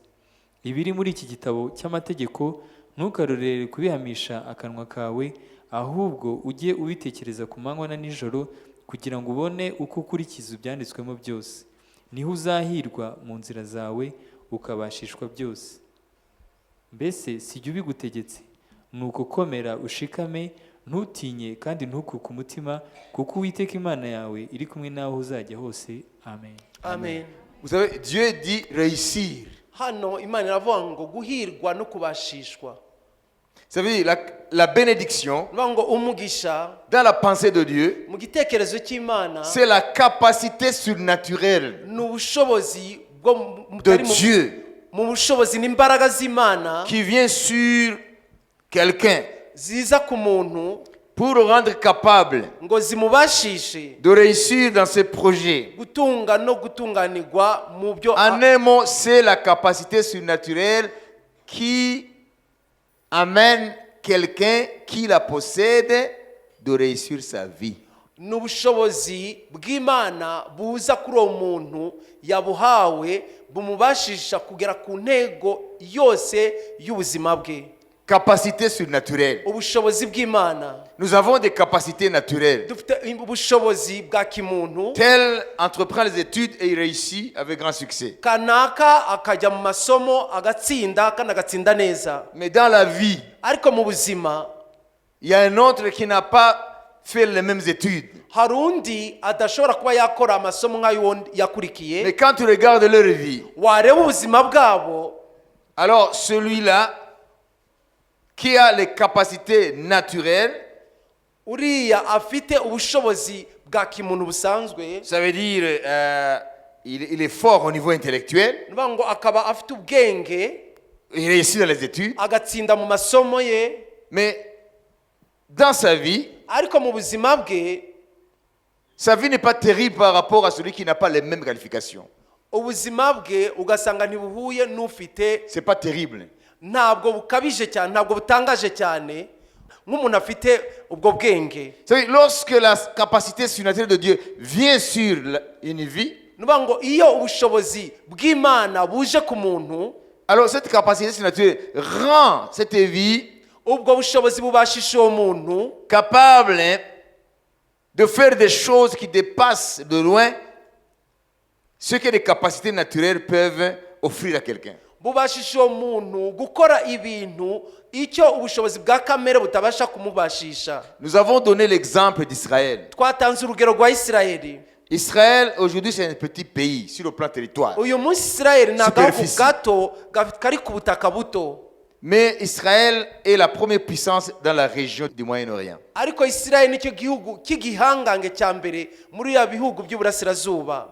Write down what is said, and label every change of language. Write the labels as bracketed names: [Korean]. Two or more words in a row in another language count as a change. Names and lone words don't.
[Kinyarwanda] Ibiri muri iki gitabo cy'amategeko ntukarorere kubihamisha akanwa kawe, ahubwo ujye ubitekereza ku manywa na nijoro kugira ngo ubone uko ukurikiza ibyanditswemo byose. Niho uzahirwa mu nzira zawe ukabashishwa byose. Mbese sijya ubigutegetse? Nuko komera ushikame, ntutinye kandi ntukuke umutima, kuko Uwiteka Imana yawe iri kumwe nawe uzajya hose. Amen. Amen. [French] Vous savez, Dieu dit réussir. [Kinyarwanda] Hano Imana iravuga ngo guhirwa no kubashishwa. [French] Ça veut dire la bénédiction [Kinyarwanda] Ngo umugisha [French] dans la pensée de Dieu, [Kinyarwanda] mu gitekerezo cy'Imana [French] c'est la capacité surnaturelle [Kinyarwanda] n'ubushobozi bwo [French] de Dieu [Kinyarwanda] mu bushobozi n'imbaraga z'Imana [French] qui vient sur quelqu'un [Kinyarwanda] ziza ku muntu [French] pour le rendre capable [Kinyarwanda] ngo zimubashishe [French] de réussir dans ses projets. [Kinyarwanda] gutunga no gutunganirwa mu byo. [French] En un mot, c'est la capacité surnaturelle qui amène quelqu'un qui la possède de réussir sa vie. [Kinyarwanda] N'ubushobozi bw'Imana buza kuri uwo muntu yabuhawe bumubashisha kugera ku ntego yose y'ubuzima bwe. [French] capacités surnaturelles. [Kinyarwanda] ubushobozi bw'Imana. [French] Nous avons des capacités naturelles. [Kinyarwanda] Dufite ubushobozi bwa kimuntu. [French] Tel entreprend les études et il réussit avec grand succès. [Kinyarwanda] Kanaka akajya mu masomo agatsinda kandi agatsinda neza. [French] Mais dans la vie, [Kinyarwanda] Ariko mu buzima [French] il y a un autre qui n'a pas fait les mêmes études. [Kinyarwanda] hari undi adashobora kuba yakora amasomo nk'ayo yakurikiye. [French] Mais quand tu regardes leur vie, [Kinyarwanda] Wareba ubuzima bwabo, [French] alors celui-là qui a les capacités naturelles, [Kinyarwanda] uriya afite ubushobozi bwa kimuntu busanzwe, [French] ça veut dire il est fort au niveau intellectuel, [Kinyarwanda] nuvuga ngo akaba afite ubwenge, [French] il réussit dans les études, [Kinyarwanda] agatsinda mu masomo ye, [French] mais dans sa vie, [Kinyarwanda] ariko mu buzima bwe [French] sa vie n'est pas terrible par rapport à celui qui n'a pas les mêmes qualifications. [Kinyarwanda] ubuzima bwe ugasanga ntibuhuye n'ufite, [French] C'est pas terrible. [Kinyarwanda] ntabwo bukabije cyane, ntabwo butangaje cyane nk'umuntu afite ubwo bwenge. [French] C'est-à-dire, lorsque la capacité surnaturelle de Dieu vient sur une vie, [Kinyarwanda] Nuvuga ngo iyo ubushobozi bw'Imana buje ku muntu, [French] alors cette capacité surnaturelle rend cette vie [Kinyarwanda] ubwo bushobozi bubashisha uwo muntu [French] capable de faire des choses qui dépassent de loin ce que les capacités naturelles peuvent offrir à quelqu'un. [Kinyarwanda] bubashisha uwo muntu gukora ibintu icyo ubushobozi bwa kamere butabasha kumubashisha. [French] Nous avons donné l'exemple d'Israël. [Kinyarwanda] Twatanze urugero rwa Isirayeli. [French] Israël, aujourd'hui, c'est un petit pays sur le plan territoire. [Kinyarwanda] Uyu munsi Isirayeli ni agahugu [French] Superficie. [Kinyarwanda] gato kari ku butaka buto, [French] Mais Israël est la première puissance dans la région du Moyen-Orient. [Kinyarwanda] ariko Isirayeli nicyo gihugu cy'igihangange cya mbere muri ya bihugu by'uburasirazuba.